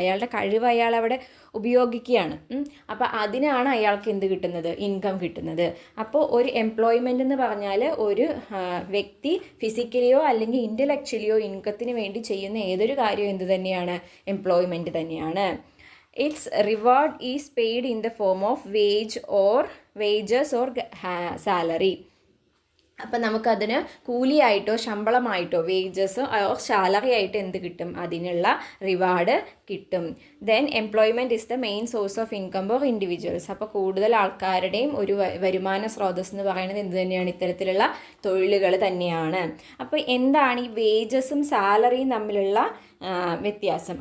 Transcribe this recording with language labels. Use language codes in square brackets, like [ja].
[ml] അയാളുടെ കഴിവ് അയാൾ അവിടെ ഉപയോഗിക്കുകയാണ്. അപ്പോൾ അതിനാണ് അയാൾക്ക് എന്ത് കിട്ടുന്നത്? ഇൻകം കിട്ടുന്നത്. അപ്പോൾ ഒരു എംപ്ലോയ്മെൻ്റ് എന്ന് പറഞ്ഞാൽ ഒരു വ്യക്തി ഫിസിക്കലിയോ അല്ലെങ്കിൽ ഇൻ്റലക്ച്വലിയോ ഇൻകത്തിന് വേണ്ടി ചെയ്യുന്ന ഏതൊരു കാര്യവും എന്ത് തന്നെയാണ്? എംപ്ലോയ്മെൻറ്റ് തന്നെയാണ്. [en] Its reward is paid in the form of wages or salary. [ml] അപ്പം നമുക്കതിന് കൂലിയായിട്ടോ ശമ്പളമായിട്ടോ [en] wages or salary [ml] ആയിട്ട് എന്ത് കിട്ടും? അതിനുള്ള റിവാർഡ് കിട്ടും. [en] Then employment is the main source of income for individuals. [ml] അപ്പോൾ കൂടുതൽ ആൾക്കാരുടെയും ഒരു വരുമാന സ്രോതസ് എന്ന് പറയുന്നത് എന്ത് തന്നെയാണ്? ഇത്തരത്തിലുള്ള തൊഴിലുകൾ തന്നെയാണ്. അപ്പോൾ എന്താണ് ഈ വേജസും സാലറിയും തമ്മിലുള്ള വ്യത്യാസം?